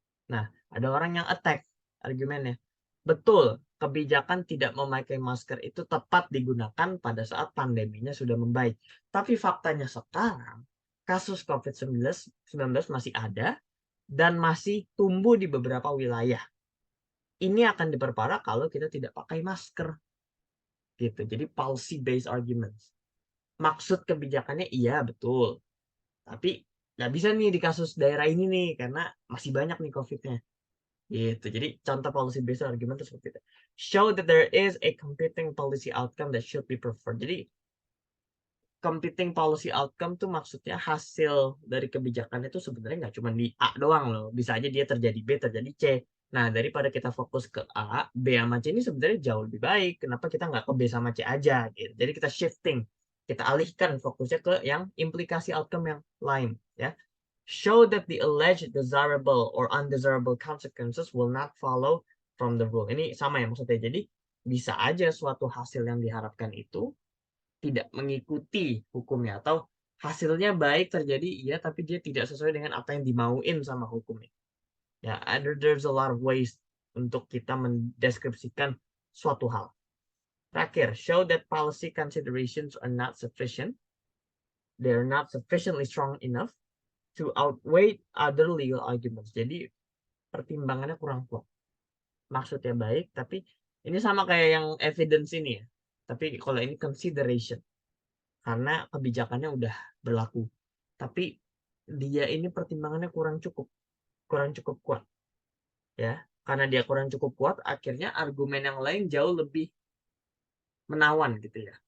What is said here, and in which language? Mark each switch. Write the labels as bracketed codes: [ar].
[id] Nah, ada orang yang attack argumennya. Betul, kebijakan tidak memakai masker itu tepat digunakan pada saat pandeminya sudah membaik. Tapi faktanya sekarang, kasus COVID-19 masih ada dan masih tumbuh di beberapa wilayah. Ini akan diperparah kalau kita tidak pakai masker. Gitu. Jadi policy based arguments. Maksud kebijakannya iya betul. Tapi nggak bisa nih di kasus daerah ini nih karena masih banyak nih COVID-nya. Gitu. Jadi contoh policy based argument itu seperti itu. [en] Show that there is a competing policy outcome that should be preferred. [id] Jadi competing policy outcome tuh maksudnya hasil dari kebijakan itu sebenarnya nggak cuma di A doang loh. Bisa aja dia terjadi B, terjadi C. Nah, daripada kita fokus ke A, B sama C ini sebenarnya jauh lebih baik. Kenapa kita nggak ke B sama C aja gitu. Jadi kita shifting. Kita alihkan fokusnya ke yang implikasi outcome yang lain. Ya. [en] Show that the alleged desirable or undesirable consequences will not follow from the rule. [id] Ini sama ya maksudnya. Jadi bisa aja suatu hasil yang diharapkan itu tidak mengikuti hukumnya atau hasilnya baik terjadi iya tapi dia tidak sesuai dengan apa yang dimauin sama hukumnya. [en] Ya, there's a lot of ways [id] untuk kita mendeskripsikan suatu hal. Terakhir, [en] show that policy considerations are not sufficient. They're not sufficiently strong enough to outweigh other legal arguments. [id] Jadi pertimbangannya kurang kuat. Maksudnya baik, tapi ini sama kayak yang evidence ini ya. Tapi kalau ini consideration. Karena kebijakannya udah berlaku. Tapi dia ini pertimbangannya kurang cukup kuat. Ya, karena dia kurang cukup kuat, akhirnya argumen yang lain jauh lebih menawan gitu ya.